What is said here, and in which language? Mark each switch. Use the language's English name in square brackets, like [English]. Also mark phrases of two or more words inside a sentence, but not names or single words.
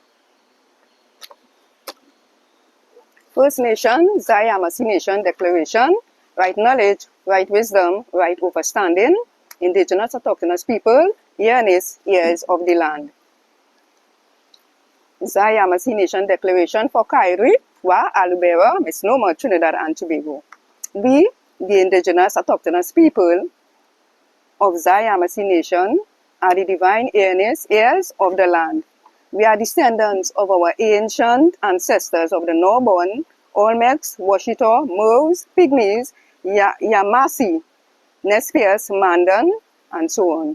[English] First Nation, Zai Yamasee Nation Declaration, right knowledge, right wisdom, right understanding, indigenous autochthonous people, earnest ears of the land. Zai Yamasee Nation Declaration for ka-iri, wa Aloubera, MISNOMER Trinidad and Tobago. We, the indigenous autochthonous people of Zai Yamasee Nation, are the divine earnest ears of the land. We are descendants of our ancient ancestors of the Norborn, Olmecs, Washita, Moors, Pygmies, Yamasee, Nez Perce, Mandan, and so on.